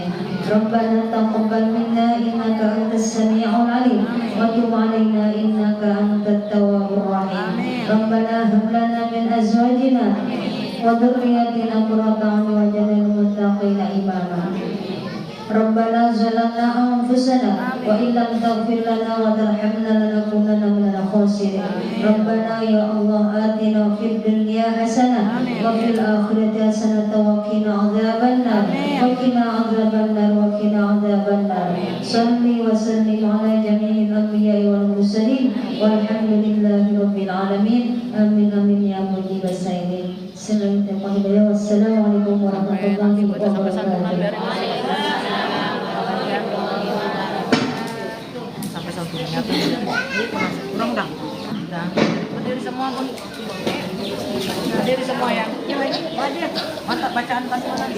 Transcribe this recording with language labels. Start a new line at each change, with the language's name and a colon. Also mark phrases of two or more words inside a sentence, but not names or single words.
Arabic: ربنا تقبل منا إنك أنت السميع العليم وتب علينا إنك أنت التواب الرحيم. ربنا هب لنا من أزواجنا وذرياتنا قرة أعين واجعلنا للمتقين إماما. ربنا ظلمنا أنفسنا وإن لم تغفر لنا وترحمنا لنكونن من الخاسرين. ربنا يا الله آتنا في الدنيا حسنة وفي الآخرة حسنة وقنا عذاب النار وقنا عذاب النار وقنا عذاب النار. صل وسلم على جميع الأنبياء والمرسلين والحمد لله رب العالمين. آمين آمين يا مجيب السائلين. والسلام عليكم ورحمة الله وبركاته.
Malay: Sampai satunya kurang dah. Berdiri semua pun. Berdiri semua ya. Wajib. Mantap bacaan pasal lagi.